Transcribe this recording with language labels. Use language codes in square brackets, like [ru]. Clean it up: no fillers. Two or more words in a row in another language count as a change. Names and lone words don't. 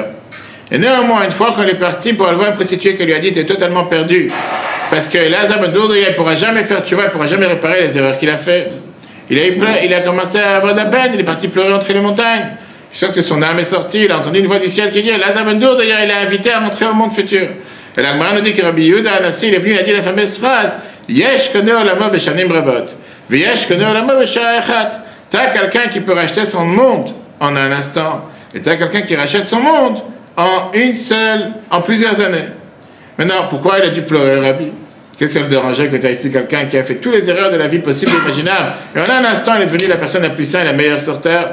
[fr] Et néanmoins, une fois qu'on est parti pour aller voir une prostituée qui lui a dit « t'es totalement perdu », parce que Elazar ben Dodo, il ne pourra jamais faire tchouva, il ne pourra jamais réparer les erreurs qu'il a fait. Il a commencé à avoir de la peine, il est parti pleurer entre les montagnes. Je sais que son âme est sortie, il a entendu une voix du ciel qui dit Elazar ben Dodo, d'ailleurs, il a invité à rentrer au monde futur. Et la Gemara nous dit que Rabbi Yehuda Anassi, il est venu, il a dit la fameuse phrase [he] יש קונה עולמו בשנים רבות, ויש קונה עולמו בשעה אחת. [fr] Tu as quelqu'un qui peut racheter son monde en un instant. Et tu as quelqu'un qui rachète son monde en plusieurs années. Maintenant, pourquoi il a dû pleurer, Rabbi? Qu'est-ce qui le dérangeait que tu as ici quelqu'un qui a fait toutes les erreurs de la vie possibles et imaginables, et en un instant, il est devenu la personne la plus saine et la meilleure sur terre?